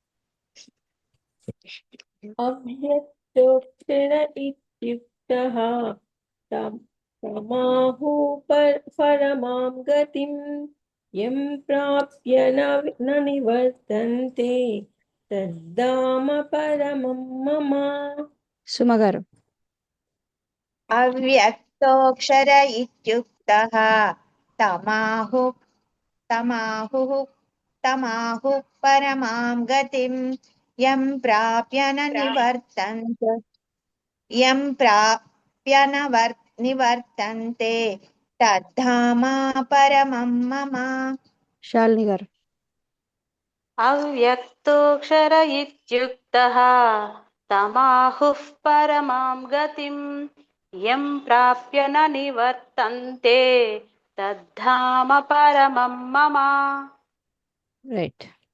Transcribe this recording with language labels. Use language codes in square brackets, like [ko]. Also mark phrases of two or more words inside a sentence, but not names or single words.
[sa] अव्यक्तोऽक्षर इत्युक्तः तमाहुः परमां गतिम् यं प्राप्य न निवर्तन्ते तद्धाम परमं मम [te] సుమ గారు [sa] अव्यक्तोऽक्षर इत्युक्तः तमाहुः तमाहुः तमाहुः परमां गतिम् यं प्राप्य न निवर्तन्ते यं प्राप्य निवर्तन्ते तद्धाम परमं मम [te] శాలిని గారు [sa] अव्यक्तोऽक्षर इत्युक्तः तमाहुः परमां गतिम् यं प्राप्य न निवर्तन्ते तद्धाम परमं मम [te] రైట్